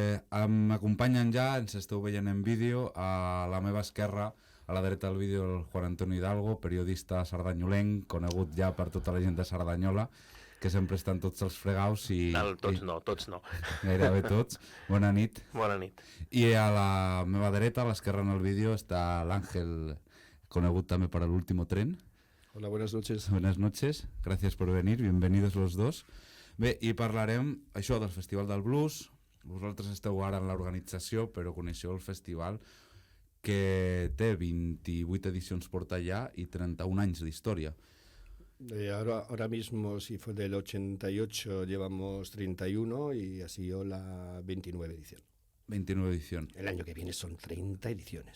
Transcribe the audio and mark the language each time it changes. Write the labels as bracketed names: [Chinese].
[Catalan] M'acompanyen ja, ens esteu veient en vídeo, a la meva esquerra, a la dreta del vídeo, el Juan Antonio Hidalgo, periodista sardanyolenc, conegut ja per tota la gent de Cerdanyola, que sempre estan tots els fregaus i... Tots no. Gairebé tots. Bona nit. Bona nit. I a la meva dreta, a l'esquerra en el vídeo, està l'Àngel, conegut també per l'Último Tren. [Spanish] Hola, buenas noches. Buenas noches, gracias por venir, bienvenidos los dos. [Catalan] Bé, i parlarem això del Festival del Blues. Vosaltres esteu ara en l'organització, però coneixeu el festival, que té 28 edicions porta ja i 31 anys d'història. [Spanish] Ahora mismo, si fue del 88, llevamos 31 y ha sido la 29 edición. [Catalan] 29 edicions. [Spanish] El año que viene son 30 ediciones.